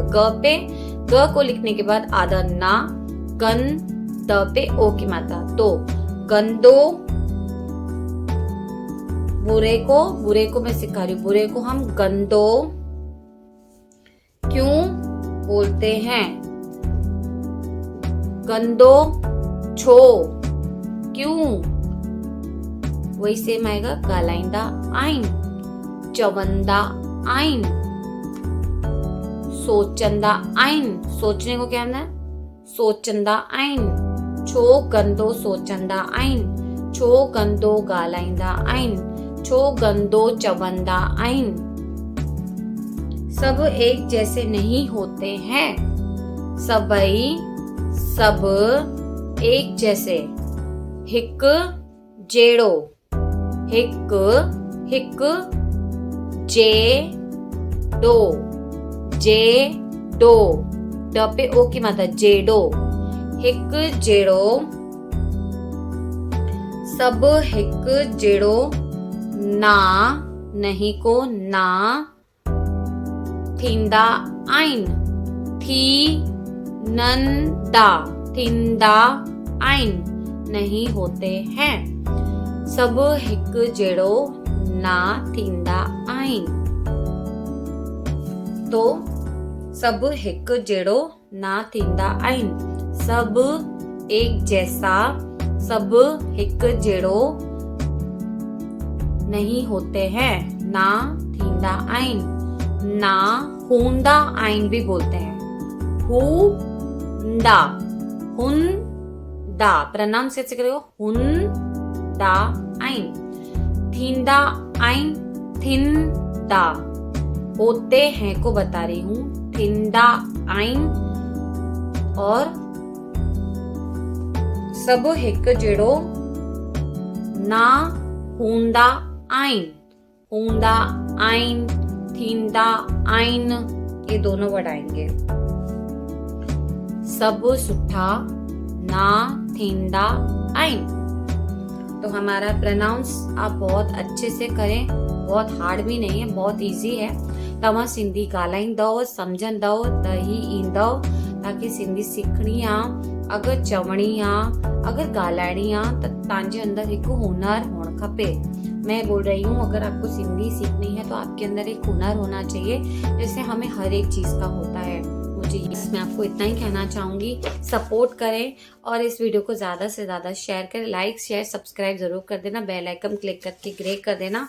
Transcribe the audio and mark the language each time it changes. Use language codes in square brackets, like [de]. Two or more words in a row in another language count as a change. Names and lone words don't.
[hi] ग पे ग को लिखने के बाद आधा ना, गन द पे ओ की मात्रा। तो गंदो। बुरे को मैं सिखा रही हूँ। बुरे को हम गंदो क्यों बोलते हैं। [sd] गंदो। छो, [hi] क्यों, वही सेम आएगा। [sd] ॻाल्हाईंदा आहिनि, चवंदा आहिनि, सोचंदा आहिनि। [hi] सोचने को क्या है, [sd] सोचंदा आहिनि। छो गंदो सोचंदा आहिनि। छो गंदो ॻाल्हाईंदा आहिनि। छो गंदो चवंदा आहिनि। [hi] सब एक जैसे नहीं होते हैं। सबई सब एक जैसे। [sd] हिक जेड़ो। हिक जे डो। [hi] जे डो, ड पे ओ की मात्रा। जेडो। [sd] हिक जेड़ो। सब हिक जेड़ो ना, [hi] नहीं को [sd] ना थींदा आहिनि। थी नंदा, थींदा आहिनि, [hi] नहीं होते हैं। [sd] सब हिक जेड़ो ना थींदा आहिनि। तो सब हिक जेड़ो ना थींदा आहिनि। [hi] सब एक जैसा। सब [sd] हिक जेड़ो [hi] नहीं होते हैं, [sd] ना थींदा आहिनि। ना हूंदा आहिनि [hi] भी बोलते हैं। हूंदा, हुंदा प्रोनाउंस कैसे करेगा। [sd] हुंदा आहिनि। थींदा आहिनि, थिंदा। [hi] होते हैं को बता रही हूँ। [sd] थींदा आहिनि। और सब हिक जेड़ो ना हूंदा आहिनि। हूंदा आहिनि, थींदा आहिनि, [hi] ये दोनों वर्ड आएंगे। [sd] सब सुठा ना थींदा आहिनि। [hi] तो हमारा प्रोनाउंस आप बहुत अच्छे से करें। बहुत हार्ड भी नहीं है, बहुत इजी है। [sd] तव्हां सिंधी ॻाल्हाईंदव, सम्झंदव त ही ईंदव। ताकि सिंधी सिखणी आहे, अगरि चवणी आहे, अगर ॻाल्हाइणी आहे त तव्हांजे अंदर हिकु हुनर हुअणु खपे। [hi] मैं बोल रही हूँ अगर आपको सिंधी सीखनी है तो आपके अंदर एक हुनर होना चाहिए। जैसे हमें हर एक चीज का होता है। जी मैं आपको इतना ही कहना चाहूँगी, सपोर्ट करें और इस वीडियो को ज़्यादा से ज़्यादा शेयर करें। [en] like share subscribe [hi] ज़रूर कर देना, [en] bell icon click [hi] करके ग्रे कर देना।